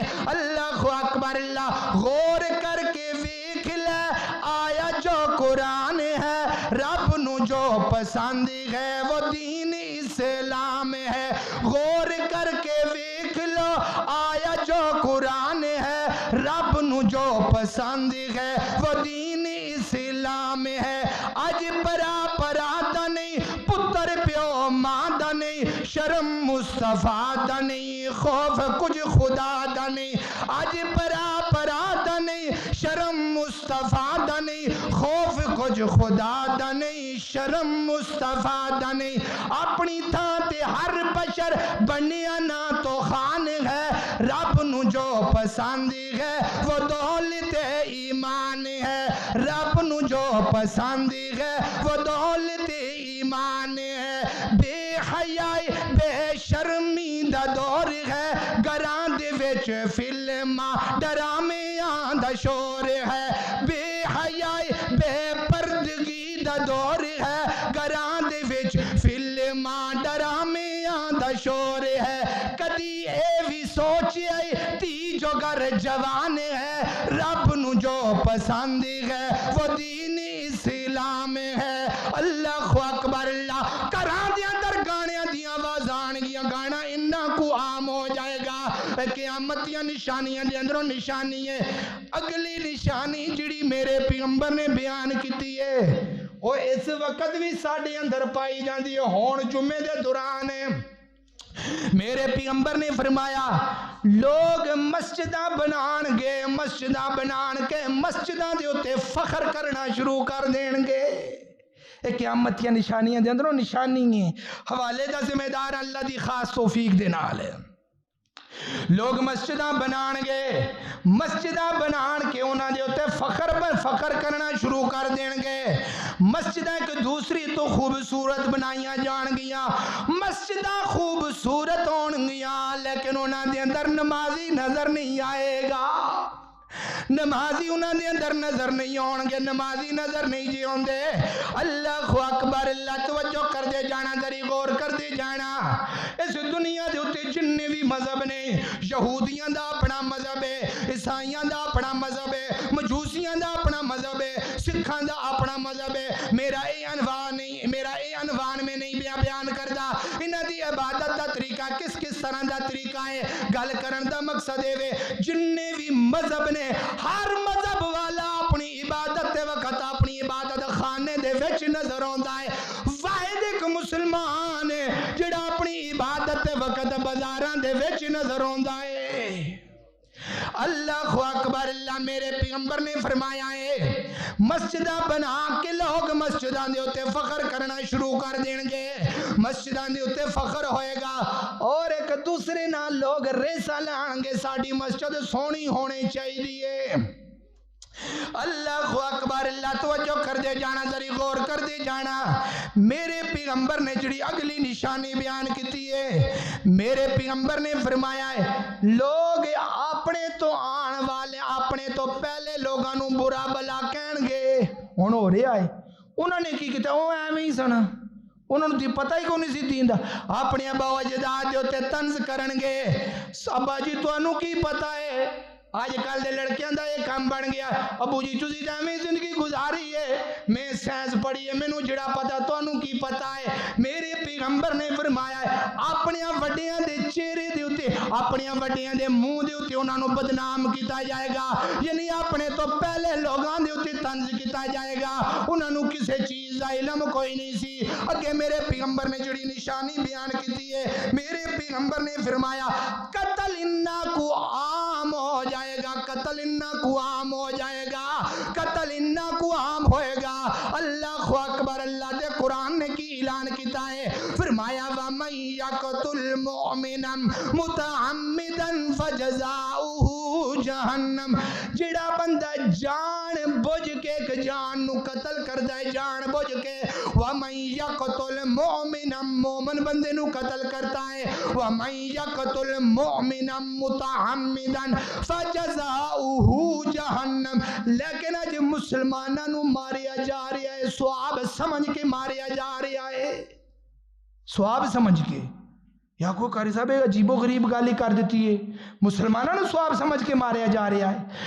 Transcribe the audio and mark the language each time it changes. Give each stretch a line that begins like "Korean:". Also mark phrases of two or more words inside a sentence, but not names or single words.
Arabic: اللہ اکبر اللہ،
Punjabi: غور کر کے ویکھ لے آیا جو قرآن ہے، رب نو جو پسند ہے وہ دین اسلام ہے۔ غور کر کے ویکھ لو آیا جو قرآن ہے، رب نو جو پسند ہے وہ دین اسلام ہے۔ اج پرا دا نہیں، پتر پیو ماں دا نہیں، شرم مصطفیٰ دا نہیں، خوف کچھ خدا دا نہیں۔ اج پرا دا نہیں، شرم مصطفیٰ دا نہیں، خوف کچھ خدا دا نہیں، شرم مصطفیٰ دا نہیں۔ اپنی تھان تے ہر بشر بنیا نہ تو خان ہے، رب نو جو پسند ہے وہ دولت ایمان ہے، رب نو جو پسند ہے وہ دولت ایمان ہے۔ بے حیائی بے شرمی دا دور ہے، گھراں دے وچ فلماں ڈرامیاں دا شور ہے۔ بے حیائی بے پردگی دا دور ہے، گھراں دے وچ فلماں ڈرامیاں دا شور ہے۔ کدی اے بھی سوچ آئی تی جو گھر جوان ہے، پسندی ہے وہ دین اسلام ہے۔
Arabic: اللہ اکبر اللہ
Punjabi: کراں دے اندر گانیاں دیاں آواز آن گیاں، گانا انہاں کو عام ہو جائے گا۔ قیامت دیاں نشانیاں دے اندروں نشانی ہے، اگلی نشانی جڑی میرے پیغمبر نے بیان کیتی ہے وہ اس وقت بھی ساڈے اندر پائی جاندی ہے۔ ہون جمعے دے دوران میرے پیغمبر نے فرمایا لوگ مسجداں بنان گے، مسجداں بنان کے مسجداں دے اوتے فخر کرنا شروع کر دین گے۔ اے قیامت کی نشانیاں دے اندروں نشانی ہیں، حوالے دا ذمہ دار اللہ دی خاص توفیق دے نال ہے۔ لوگ مسجداں بنان گے، مسجداں بنان کے انہاں دے اوتے فخر کرنا شروع کر دین گے۔ مسجداں ایک دوسری تو خوبصورت بنائیاں جان گیاں، مسجداں خوبصورت ہون گیاں، لیکن انہاں دے اندر نمازی نظر نہیں آئے گا۔ نمازی انہاں دے اندر نظر نہیں آن گے، نمازی نظر نہیں جی ہوندے۔
Arabic: اللہ اکبر اللہ،
Punjabi: توجہ کر دے جانا، ذری غور کر دے جانا۔ اس دنیا دے اوتے جننے بھی مذہب نے، یہودیاں دا اپنا مذہب ہے، عیسائیاں دا اپنا مذہب ہے، مجوسیاں دا اپنا مذہب ہے، سکھاں دا اپنا مذہب ہے۔ میرا اے عنوان میں نہیں بیان کردا انہاں دی عبادت دا طریقہ کس طرح دا طریقہ ہے، گل کرن دا مقصد ہے جننے بھی مذہب نے، ہر مذہب والا اپنی عبادت دے وقت اپنی عبادت خانے دے وچ نظر آندا ہے۔ واحد ایک مسلمان ہے جڑا اپنی عبادت دے وقت بازاراں دے وچ نظر آندا ہے۔
Arabic: اللہ اکبر اللہ،
Punjabi: میرے پیغمبر نے فرمایا ہے مسجداں بنا کے لوگ مسجداں دے اوتے فخر کرنا شروع کر دین گے، مسجداں دے اوتے فخر ہوئے گا، اور ایک دوسرے نال لوگ ریسا لان گے ساڈی مسجد سونی ہونی چاہیے۔
Arabic: اللہ اکبر اللہ،
Punjabi: توجہ کر دے جانا، ذری غور کر دے جانا۔ میرے پیغمبر نے جڑی اگلی نشانی بیان کیتی ہے، میرے پیغمبر نے فرمایا ہے لوگ اپنے تو آن والے، اپنے تو پہلے لوگاں نو برا بلا کہن گے۔ ہن ہو رہا ہے انہوں نے کی کیتا، وہ ایویں ہی سن، انہوں نے پتہ ہی کون سی دین دا، اپنے ابا و اجداد دے اوتے طنز کرن گے۔ ابا جی تانوں کی پتہ ہے، آج کل دے لڑکیاں دا یہ کام بن گیا، ابو جی تسی تے ایویں زندگی گزاری ہے، میں سائنس پڑھی ہے، مینوں جڑا پتہ تانوں کی پتہ ہے۔ میرے پیغمبر نے فرمایا ہے اپنے وڈیاں دے چہرے دے اوتے، اپنے وڈیاں دے منہ دے اوتے انہاں نوں بدنام کیتا جائے گا، یعنی اپنے تو پہلے لوگاں دے اوتے طنز کیتا جائے گا، انہاں نوں کسے چیز دا علم کوئی نہیں سی۔ اگے میرے پیغمبر نے جڑی نشانی بیان کیتی ہے، میرے پیغمبر نے فرمایا قتل انہاں کو عام ہو جائے گا، قتل انہاں کو عام ہو جائے گا، قتل انہاں کو عام ہوئے گا۔
Arabic: اللہ اکبر اللہ،
Punjabi: دے قرآن نے کی اعلان کیتا ہے، فرمایا
Arabic: وَمَن يَقْتُلْ مُؤْمِنًا مُتَعَمِّدًا فَجَزَاؤُهُ جَهَنَّمُ،
Punjabi: جڑا بندہ جان بوجھ کے ایک جان نو قتل کردا ہے، جان بوجھ کے،
Arabic: وَمَن يَقْتُلْ مُؤْمِنًا،
Punjabi: مومن بندے نو قتل کرتا ہے،
Arabic: وَمَن يَقْتُلْ مُؤْمِنًا مُتَعَمِّدًا فَجَزَاؤُهُ جَهَنَّمُ،
Punjabi: لیکن اج مسلماناں نو ماریا جا رہا ہے، ثواب سمجھ کے ماریا جا رہا ہے، ثواب سمجھ کے۔ یا کوئی قاری صاحب عجیب و غریب گالی کر دیتی ہے، مسلمانوں نے ثواب سمجھ کے ماریا جا رہا ہے۔